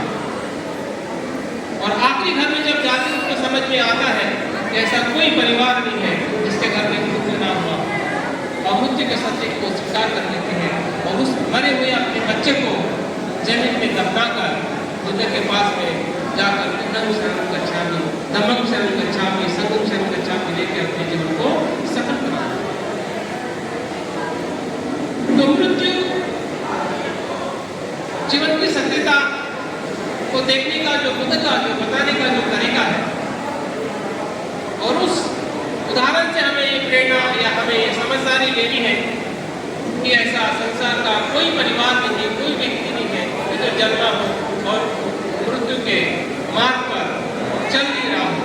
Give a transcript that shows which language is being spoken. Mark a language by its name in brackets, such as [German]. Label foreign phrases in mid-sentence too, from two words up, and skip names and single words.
[Hindi] और आखिरी घर में जब जाते उसको समझ में आता है कि ऐसा कोई परिवार नहीं है जिसके घर में मृत्यु ना हुआ, और मृत्यु के सत्य को स्वीकार कर लेते हैं और उस मरे हुए अपने बच्चे को जमीन में दफनाकर बुद्ध के पास में जाकर [Pali] बुद्धं शरणं गच्छामि, धम्मं शरणं गच्छामि, संघं शरणं गच्छामि [Hindi] लेकर अपने जीवन को सफल करते हैं। तो मृत्यु जीवन की सत्यता को देखने का जो बुद्ध का जो बताने का जो तरीका है, और उस उदाहरण से हमें ये प्रेरणा या हमें ये समझदारी लेनी है कि ऐसा संसार का कोई परिवार नहीं है, कोई व्यक्ति नहीं है जो जन्मा हो और मृत्यु के मार्ग पर चल नहीं रहा हो।